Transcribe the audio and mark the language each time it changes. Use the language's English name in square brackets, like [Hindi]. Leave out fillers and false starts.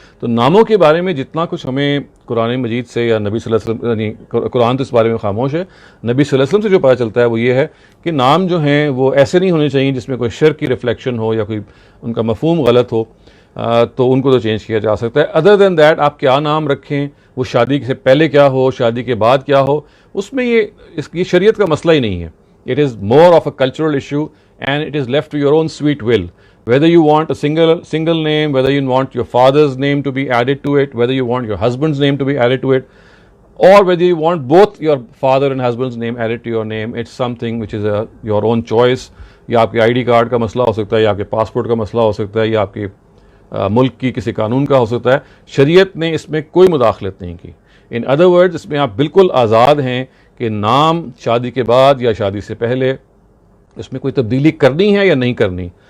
[Urdu] تو ناموں کے بارے میں جتنا کچھ ہمیں قرآن مجید سے یا نبی صلی اللہ علیہ وسلم, یعنی قرآن تو اس بارے میں خاموش ہے, نبی صلی اللہ علیہ وسلم سے جو پتہ چلتا ہے وہ یہ ہے کہ نام جو ہیں وہ ایسے نہیں ہونے چاہیے جس میں کوئی شرک کی ریفلیکشن ہو یا کوئی ان کا مفہوم غلط ہو, تو ان کو تو چینج کیا جا سکتا ہے. [English] other than that [Urdu] آپ کیا نام رکھیں, وہ شادی سے پہلے کیا ہو, شادی کے بعد کیا ہو, اس میں یہ شریعت کا مسئلہ ہی نہیں ہے. [English] It is more of a cultural issue and it is left to your own sweet will. Whether you want a single name, whether you want your father's name to be added to it, whether you want your husband's name to be added to it, or whether you want both your father and husband's name added to your name, it's something which is your own choice. [Urdu] یا آپ کے I D card کا مسئلہ ہو سکتا ہے, یا آپ کے پاسپورٹ کا مسئلہ ہو سکتا ہے, یا آپ کے ملک کی کسی قانون کا ہو سکتا ہے. شریعت نے اس میں کوئی مداخلت نہیں کی. [English] in other words [Urdu] اس میں آپ بالکل آزاد ہیں کہ نام شادی کے بعد یا شادی سے پہلے اس میں کوئی تبدیلی کرنی ہے یا نہیں کرنی.